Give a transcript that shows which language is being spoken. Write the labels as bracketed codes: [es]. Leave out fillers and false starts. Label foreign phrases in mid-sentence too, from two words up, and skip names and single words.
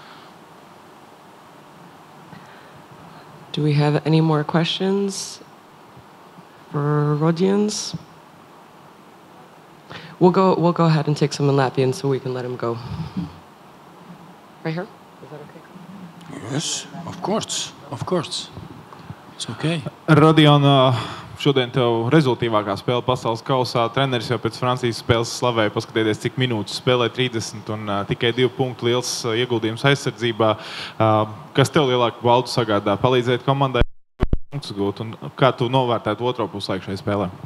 [en] Do we have any more questions for Rodions? We'll go ahead and take some in Latvian so we can let him go. Right here? Is that okay? Yes, of course. It's okay. [lv] Rodion, šodien tev rezultīvākā spēle pasaules kausā. Treneris jau pēc Francijas spēles slavēja, paskatieties, cik minūtes spēlē 30 un tikai 2 punktu liels ieguldījums aizsardzībā. Kas tev lielāku baudu sagādā? Palīdzēt komandai punktus gūt, un kā tu novērtētu otro puslaiku šai spēlē?